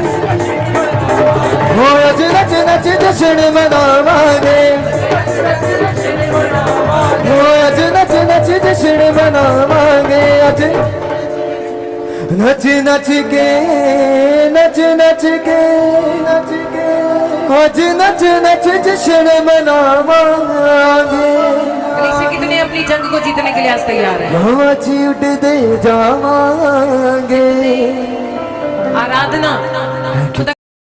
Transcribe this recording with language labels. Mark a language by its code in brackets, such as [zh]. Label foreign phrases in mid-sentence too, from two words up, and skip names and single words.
[pa] ਹੋ ਅੱਜ ਨੱਚ ਨੱਚ ਜਸ਼ਨ ਮਨਾਵਾਂਗੇ ਹੋ ਅੱਜ ਨੱਚ ਨੱਚ ਜਸ਼ਨ ਮਨਾਵਾਂਗੇ ਅੱਜ ਨੱਚ ਨੱਚ ਕੇ ਅੱਜ ਨੱਚ ਨੱਚ ਜਸ਼ਨ ਮਨਾਵਾਂਗੇ [hi] कलीसिया कितने अपनी जंग को जीतने के लिए आज तैयार है हम आज उठते जावांगे आराधना खुदा